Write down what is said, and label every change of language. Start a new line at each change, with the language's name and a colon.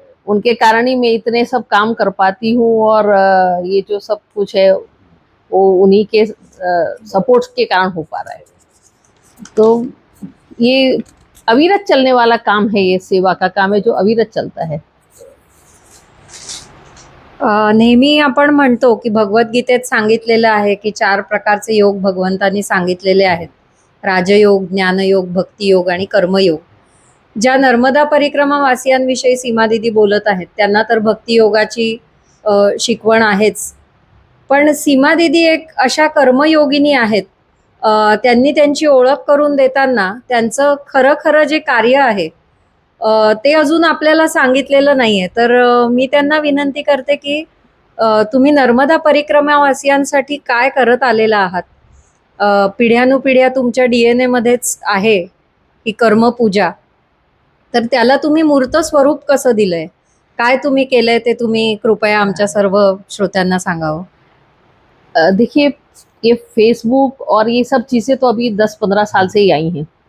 Hindi: उनके कारण ही मैं इतने सब काम कर पाती हूँ, और ये जो सब कुछ है वो उन्हीं के सपोर्ट के कारण हो पा रहा है। तो ये अविरत चलने वाला काम है, ये सेवा का काम है जो अविरत चलता है।
Marathi: नेहमी आपण म्हणतो की भगवद्गीतेत सांगितलेलं आहे की 4 प्रकारचे योग भगवंतांनी सांगितलेले आहेत, राजयोग, ज्ञानयोग, भक्तियोग आणि कर्मयोग. ज्या नर्मदा परिक्रमा वासियांविषयी सीमा दीदी बोलत आहेत त्यांना तर भक्तियोगाची शिकवण आहेच, पण सीमा दीदी एक अशा कर्मयोगिनी आहेत, त्यांनी त्यांची ओळख करून देताना त्यांचं खरं खरं जे कार्य आहे ते अजून आपल्याला सांगितलेलं नाही आहे. तर मी त्यांना विनंती करते की तुम्ही नर्मदा परिक्रमावासियांसाठी काय करत आलेला आहात. पिढ्यानुपिढ्या तुमच्या DNA मध्येच आहे ही कर्मपूजा, तर त्याला तुम्ही मूर्त स्वरूप कसं दिलंय, काय तुम्ही केलंय ते तुम्ही कृपया आमच्या सर्व श्रोत्यांना सांगावं.
Hindi: देखिए, ये फेसबुक और ये सब चीज़ें तो अभी 10-15 साल से ही आई हैं।